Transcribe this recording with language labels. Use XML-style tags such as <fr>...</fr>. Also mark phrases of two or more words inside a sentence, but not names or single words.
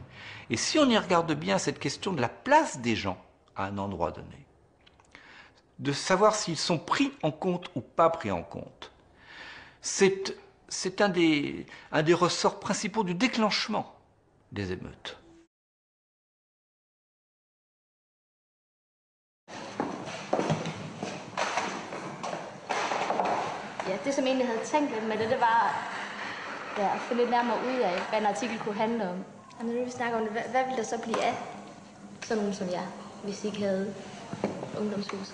<fr>Et si on y regarde bien cette question de la place des gens à un endroit donné, de savoir s'ils sont pris en compte ou pas pris en compte, c'est un des ressorts principaux du déclenchement des émeutes.</fr> <da>Ja, det som egentlig havde tænkt lidt med det var at finde lidt nærmere ud af, hvad en artikel kunne handle om. Og når vi snakker om det, hvad ville der så blive af sådan nogen som jeg, hvis I ikke havde ungdomshuset?</da>